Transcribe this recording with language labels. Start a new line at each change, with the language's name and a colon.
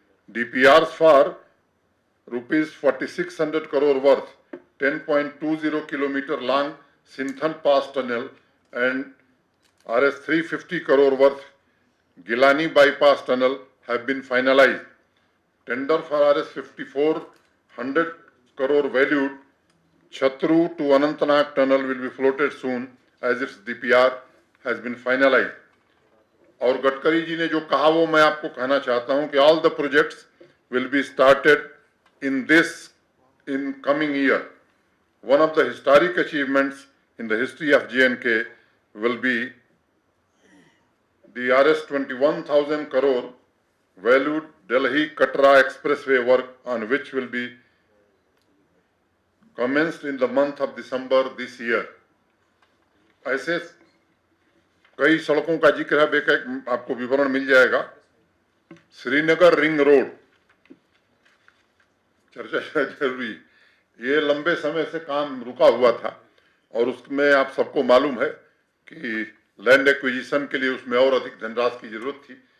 English: DPRs for rupees 4,600 crore worth 10.20 kilometer long Sinthan Pass tunnel and Rs 350 crore worth Gilani bypass tunnel have been finalized. Tender for Rs 5,400 crore valued Chatru to Anantnag tunnel will be floated soon as its DPR has been finalized.
Hindi: और गडकरी जी ने जो कहा वो मैं आपको कहना चाहता हूं कि
English: All the projects will be started in coming year. One of the historic achievements in the history of J&K will be the Rs 21,000 crore valued Delhi Katra expressway work on which will be commenced in the month of December this year.
Hindi: ऐसे कई सड़कों का जिक्र है, bake आपको विवरण मिल जाएगा। Srinagar ring road चर्चा जरूरी, ये लंबे समय से काम रुका हुआ था और उसमें आप सबको मालूम है कि लैंड एक्विजिशन के लिए उसमें और अधिक धनराशि की जरूरत थी।